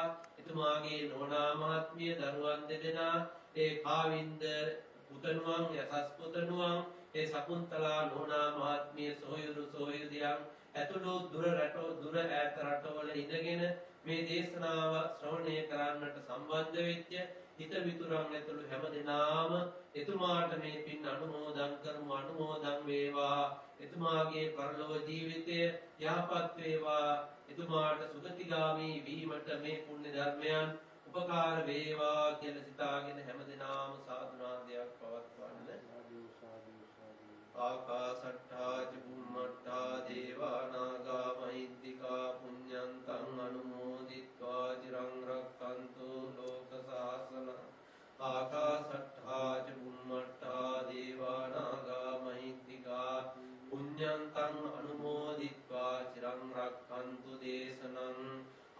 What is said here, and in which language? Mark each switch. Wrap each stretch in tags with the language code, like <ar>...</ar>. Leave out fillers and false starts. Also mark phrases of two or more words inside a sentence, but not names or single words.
<si>එතුමාගේ නෝනා මහත්මිය, දරුවන් දෙදෙනා, ඒ කාවින්ද පුතණුවන්, යසස් පුතණුවන්, ඒ සකුන්තලා නෝනා මහත්මිය, සොයුරියන් ඇතුළු දුර ඈත රටවල ඉඳගෙන මේ දේශනාව ශ්‍රවණය කරන්නට සම්බන්ධ වෙච්ච හිත මිතුරන් ඇතුළු හැමදෙනාම එතුමාට මේ පින් අනුමෝදන් කරමු. අනුමෝදන් වේවා. එතුමාගේ පරලොව ජීවිතය යහපත් වේවා. එතුමාට සුගතිගාමී වීමට මේ පුණ්‍ය ධර්මයන් උපකාර වේවා කියලා සිතාගෙන හැමදෙනාම සාදුනාදයක් පවත්වන්න.</si> <pi>ආකාසට්ඨා චුම්මට්ඨා දේවා නාග මහිද්దికා පුඤ්ඤන්තං අනුමෝදිත්වා චිරං රක්ඛන්තු ලෝක සාසන. ආකාසට්ඨා චුම්මට්ඨා දේවා නාග මහිද්దికා පුඤ්ඤන්තං අනුමෝදිත්වා චිරං රක්ඛන්තු දේශනං.</pi>